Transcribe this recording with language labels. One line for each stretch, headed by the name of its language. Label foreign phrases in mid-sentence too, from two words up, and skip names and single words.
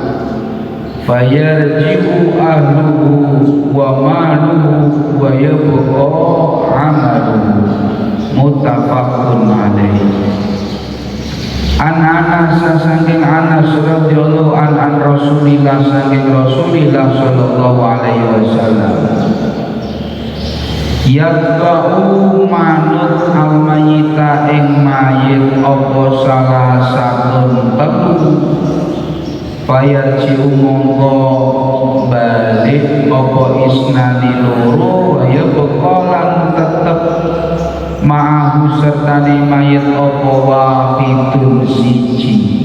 Arabic: فيرجع أهله وماله ويبقى عمله. متفق عليه. عن أنس saking Anas رضي الله عن رسول الله saking رسول الله صلى الله عليه وسلم,
Javanese: yatba'u manut al-mayyita ing mayit apa salah satun telu fayarji'u mongko balik apa isnani loro
Arabic: ويبقى
Javanese: lan tetep ma'ahu sertane mayit apa wahidun siji.